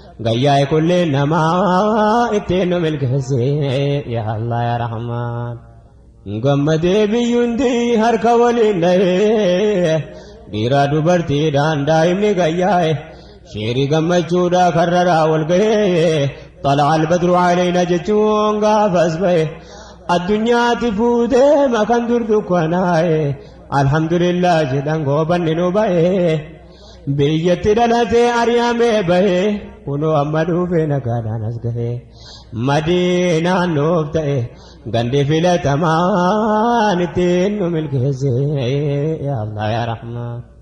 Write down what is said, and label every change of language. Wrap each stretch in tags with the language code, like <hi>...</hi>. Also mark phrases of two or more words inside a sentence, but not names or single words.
<om>Gayyaa ikullee namaa ittiin nu milkeesse,</om> <ar>يا الله، يا رحمن.</ar> <om>Gammadee biyyi hundi harka waliin dhahee, dhiira dubartiidhaan daa'imni gayyaa'e. Sheerii gammachuudha karraraa wal gahee,</om> <ar>طلع البدر علينا</ar> <om>jechuun gaafas ba'e. Addunyaatti fuutee makan dur dukkanaa'e, alhamdulillah jedhan goobanni nu ba'e. Biyyatti dhalatee ari'amee ba'e, kunoo amma dhuufee nagaadhaan as gahee. Madiinaan nuuf ta'e, gandi filatamaan ittiin nu milkeesse,</om> <ar>يا الله، يا رحمن.</ar>